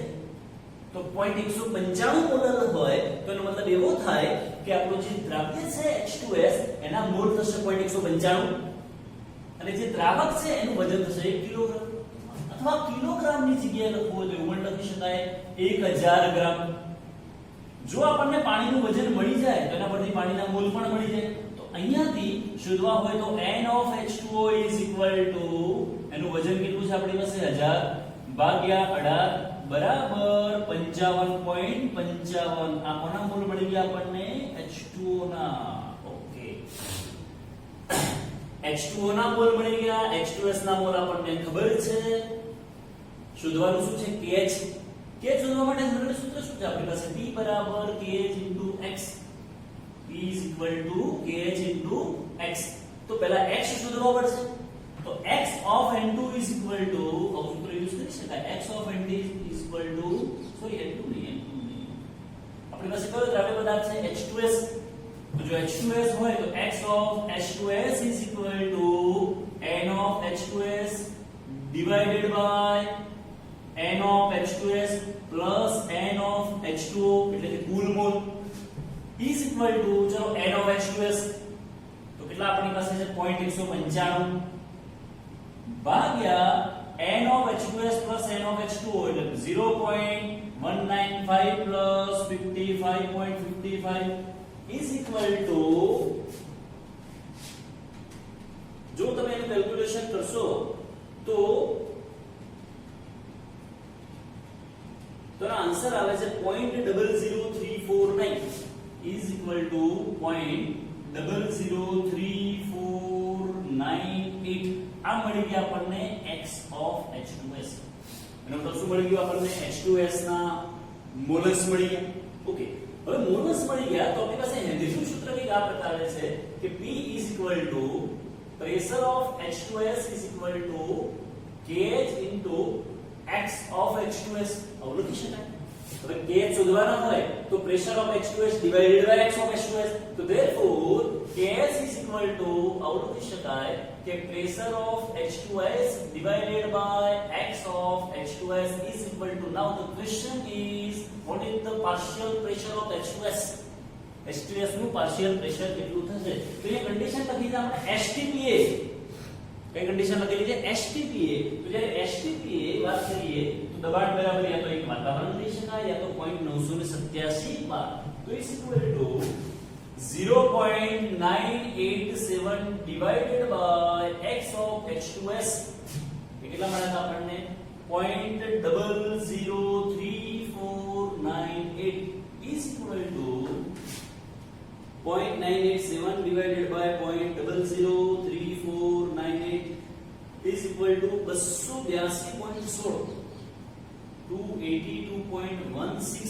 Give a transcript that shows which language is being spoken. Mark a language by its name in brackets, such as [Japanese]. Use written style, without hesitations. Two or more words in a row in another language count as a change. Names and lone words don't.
[Gujarati] તો 0.195 મોલર હોય તો એનો મતલબ એવો થાય કે આપણું જે દ્રવ્ય છે H2S એના મોલ થશે 0.195, અને જે દ્રાવક છે એનું વજન થશે 1 કિલોગ્રામ, અથવા કિલોગ્રામની જગ્યાએ લખવું હોય તો એવું લખી શકાય 1000 ગ્રામ. જો આપણને પાણીનું વજન મળી જાય તો એના પરથી પાણીના મોલ પણ મળી જાય. અહીંયાથી શોધવા હોય તો [English] n of H2O is equal to, [Gujarati] એનું વજન કેટલું છે આપણી પાસે 1000 ભાગ્યા 18 બરાબર 55.55. આ કોના મોલ મળી ગયા આપણને? H2O ના. ઓકે, H2O ના મોલ મળી ગયા, H2S ના મોલ આપણને ખબર છે. શોધવાનું શું છે? KH. KH શોધવા માટે જનરલ સૂત્ર શું છે આપણી પાસે? [English] P બરાબર KH * X, P is equal to KH into X. [Gujarati] તો પહેલા X શોધવા પડશે. તો [English] X of N2 is equal to, [Gujarati] આ સૂત્ર યુઝ કરી શકાય, [English] X of N2 is equal to, [Gujarati] સોરી N2 નહીં, આપણી પાસે કયો દ્રવ્ય પદાર્થ છે? H2S. તો જો H2S હોય તો [English] X of H2S is equal to N of H2S divided by N of H2S plus N of H2O, [Gujarati] એટલે કે કુલ મોલ [English] is equal to, [Gujarati] ચલો [English] N of H2S [Gujarati] તો કેટલા આપણી પાસે છે? [English] 0.195 ભાગ્યા N of H2S plus N of H2O, એટલે 0.195 plus 55.55 is equal to, [Gujarati] જો તમે એનું કેલ્ક્યુલેશન કરશો તો આન્સર આવે છે 0.00349 [English] is equal to [Gujarati] 0.00348. આ મળી ગયા આપણને [English] X of H2S. [Gujarati] એનો મતલબ શું મળી ગયું આપણને? H2S ના મોલસ મળી ગયા. ઓકે, હવે મોલસ મળી ગયા તો આપણી પાસે હેનરીનું સૂત્ર કંઈક આ પ્રકારે છે કે [English] P is equal to pressure of H2S is equal to KH into X of H2S. [Gujarati] આવું લખી શકાય. હવે kh શોધવાના હોય તો [English] pressure of H2S divided by x of H2S, તો therefore kh is equal to [Gujarati] આવું લખી શકાય કે [English] pressure of H2S divided by x of H2S is equal to, now the question is what is the partial pressure of H2S? [Gujarati] H2S નું [English] partial pressure [Gujarati] કેટલું થશે? તો એ કન્ડિશન લખી છે આપણે STPA. કઈ કન્ડિશન લખેલી છે? STPA. તો જ્યારે STPA વાત કરીએ તો દબાણ બરાબર યા તો એક વાતાવરણ લઈ શકાય યા તો 0.987 બાર, તો [English] is equal to [Gujarati] 0.987 [English] divided by x of H2S. [Gujarati] કેટલા મળે છે આપણને? [English] 0.003498 is equal to 0.987 divided by 0.003498 is equal to 282.16, 282.16.